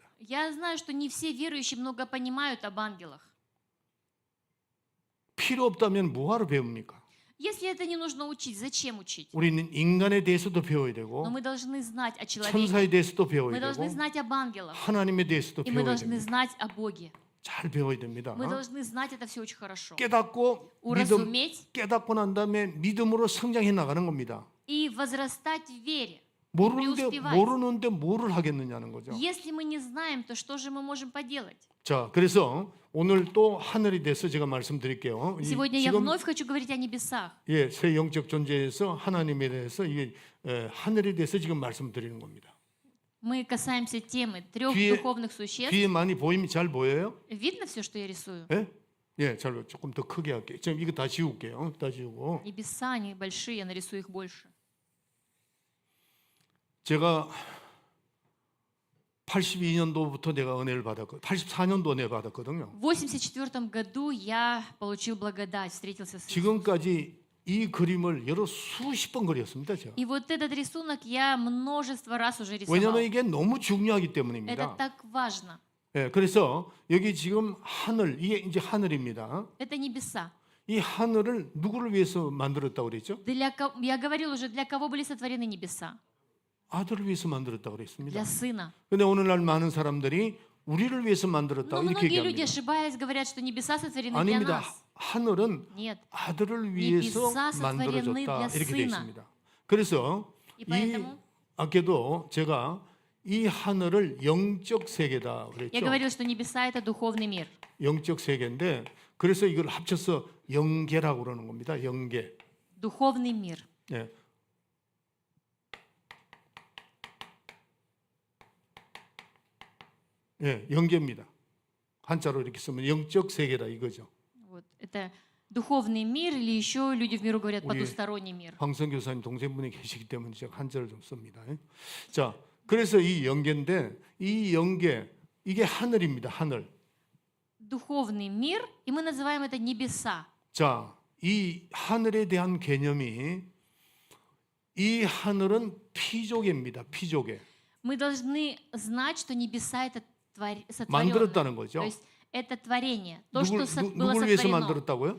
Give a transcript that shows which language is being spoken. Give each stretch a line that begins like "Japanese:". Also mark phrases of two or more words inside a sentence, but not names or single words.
Russian: Я знаю, что не все верующие много понимают об ангелах.
Korean: 필요 없다면 뭐하러 배웁니까?
Russian: Если это не нужно учить, зачем учить?
Korean: 우리는 인간에 대해서도 배워야
Russian: Но
Korean: 되고
Russian: мы должны знать о человеке,
Korean: 천사에 대해서도
Russian: мы
Korean: 배워야
Russian: должны
Korean: 되고
Russian: знать об ангелах,
Korean: 하나님에 대해서도
Russian: и мы
Korean: 배워야
Russian: должны
Korean: 됩니다.
Russian: знать о Боге.
Korean: 잘 배워야 됩니다.
Russian: Мы должны знать это все очень хорошо.
Korean: 깨닫고
Russian: Уразуметь
Korean: 깨닫고 난 다음에 믿음으로 성장해 나가는 겁니다.
Russian: и возрастать в вере.
Korean: 모르는데 뭐를 하겠느냐는 거죠.
Russian: Если мы не знаем, то что же мы можем поделать?
Korean: 자, 그래서 오늘 또 하늘에 대해서 제가 말씀드릴게요.
Russian: Сегодня я
Korean: 지금
Russian: вновь хочу говорить о небесах.
Korean: 새 영적 존재에서 하나님에 대해서 이게 하늘에 대해서 지금 말씀드리는 겁니다.
Russian: Мы касаемся темы трех
Korean: 뒤에-
Russian: духовных существ.
Korean: 뒤에 많이 보이면 잘 보여요?
Russian: Видно все, что я рисую?
Korean: 예, 잘 조금 더 크게 할게요. 지금 이거 다 지울게요. 다 지우고
Russian: Небеса, они большие, я нарисую их больше.
Korean: 제가 82년도부터 내가 은혜를 받았고 84년도 은혜 받았거든요.
Russian: В 1984 году я получил благодать, встретился с Иисусом.
Korean: 지금까지 이 그림을 여러 수십 번 그렸습니다. 제가.
Russian: И вот этот рисунок я множество раз уже рисовал.
Korean: 왜냐하면 이게 너무 중요하기
Russian: Это
Korean: 때문입니다.
Russian: так важно.
Korean: 예, 그래서 여기 지금 하늘, 이게 이제 하늘입니다.
Russian: Это небеса.
Korean: 이 하늘을 누구를 위해서 만들었다고 그랬죠?
Russian: Я говорил уже, для кого были сотворены небеса?
Korean: 아들을 위해서 만들었다고 그랬습니다.
Russian: Для сына.
Korean: 근데 오늘날 많은 사람들이 우리를 위해서
Russian: Но
Korean: 만들었다고 이렇게
Russian: многие люди,
Korean: 얘기합니다.
Russian: ошибаясь, говорят, что небеса сотворены для
Korean: 아닙니다.
Russian: нас.
Korean: 하늘은
Russian: Нет.
Korean: 아들을 위해서
Russian: небеса сотворены
Korean: 만들어졌다
Russian: для
Korean: 이렇게 되어
Russian: сына.
Korean: 있습니다. 그래서
Russian: И
Korean: 이
Russian: поэтому
Korean: 아까도 제가 이 하늘을 영적 세계다
Russian: я
Korean: 그랬죠.
Russian: говорил, что небеса — это духовный мир.
Korean: 영적 세계인데 그래서 이걸 합쳐서 영계라고 그러는 겁니다. 영계.
Russian: Духовный мир.
Korean: 예. 예, 영계입니다. 한자로 이렇게 쓰면 영적 세계다 이거죠.
Russian: Вот. Это духовный мир, или еще люди в миру говорят
Korean: 우리
Russian: потусторонний мир.
Korean: 황성 교사님 동생분이 계시기 때문에 제가 한자를 좀 씁니다. 자, 그래서 이 영계인데 이 영계 이게 하늘입니다. 하늘.
Russian: Духовный мир, и мы называем это небеса.
Korean: 자, 이 하늘에 대한 개념이 이 하늘은 피조개입니다. 피조개.
Russian: Мы должны знать, что небеса — это сотворенное.
Korean: 만들었다는
Russian: То
Korean: 거죠.
Russian: есть это творение. То, что было
Korean: 누구를 위해서
Russian: сотворено.
Korean: 만들었다고요?